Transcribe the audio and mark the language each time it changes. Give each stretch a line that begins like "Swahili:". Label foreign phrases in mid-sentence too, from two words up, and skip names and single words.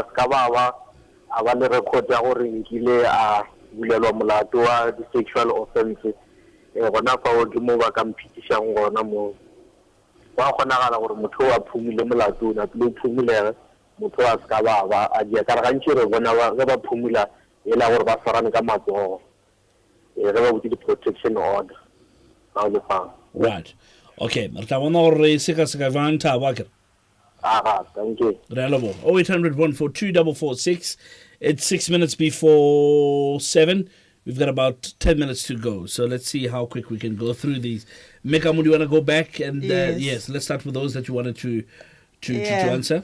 Northern Sotho: ska ba a ba le record ya gore nkile a bulelwa molato wa di-sexual offences gona fa o ke mo ba ka mphitišang gona mo wa kgonagala gore motho a phumile molato na tle o phumulege motho a ska ba a dia ka re gantši re bona ge ba phumula e la gore ba swarane ka matsogo ge ba botse di-protection order ga o le fang
English: right okay
Northern Sotho: re tla bona gore re seka jang Thabo akere
English: thank you. 0800 142 446. It's 6 minutes before 7. We've got about 10 minutes to go. So let's see how quick we can go through these. Mekamu, do you want to go back? And yes, let's start with those that you wanted to answer.